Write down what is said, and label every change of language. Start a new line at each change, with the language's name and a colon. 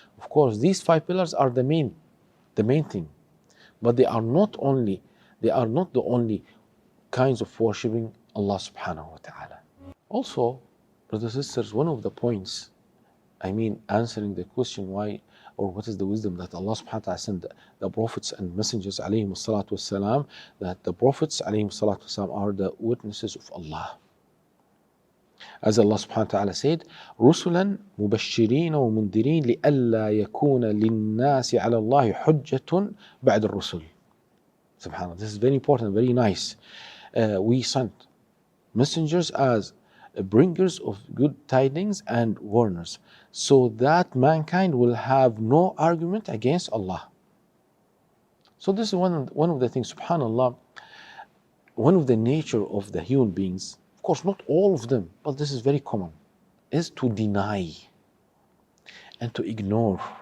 English: Of course, these 5 pillars are the main thing. But they are not the only kinds of worshiping Allah subhanahu wa ta'ala. Also, brothers and sisters, one of the points, answering the question why or what is the wisdom that Allah subhanahu wa ta'ala sent the prophets and messengers alayhim salatu wasalam, that the prophets alayhim salatu wasalam are the witnesses of Allah. As Allah subhanahu wa ta'ala said,
Arabic: رُسُلًا مُبَشِّرِينَ وَمُنذِرِينَ لِأَلَّا يَكُونَ لِلنَّاسِ عَلَى اللَّهِ حُجَّةٌ بَعْدَ الرُّسُلِ.
English: SubhanAllah, this is very important, very nice. We sent messengers as bringers of good tidings and warners, so that mankind will have no argument against Allah. So this is one of the things, subhanAllah, one of the nature of the human beings, of course not all of them, but this is very common, is to deny and to ignore